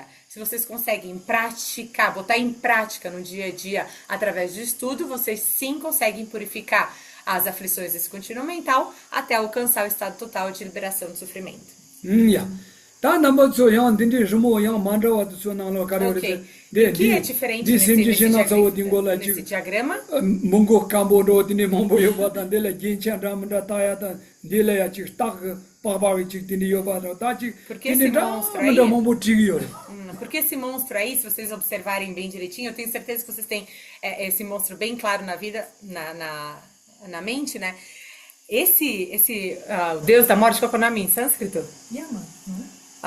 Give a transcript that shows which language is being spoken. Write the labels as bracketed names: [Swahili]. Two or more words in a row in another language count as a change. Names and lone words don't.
[Portuguese] Se vocês conseguem praticar, botar em prática no dia a dia através do estudo, vocês sim conseguem purificar as aflições desse contínuo mental até alcançar o estado total de liberação do sofrimento. Ok. O que é diferente nesse diagrama? Mungo Cambodo, Dini Mombo Yobata, Dela Ginchan Ramada Tayata, Dela Chak, Papa Chitini Yobata, Tachi, Porque esse monstro aí, porque esse monstro aí, se vocês observarem bem direitinho, eu tenho certeza que vocês têm esse monstro bem claro na vida, na mente, né? O Deus da morte, qual é o nome em sânscrito? Yama, não é?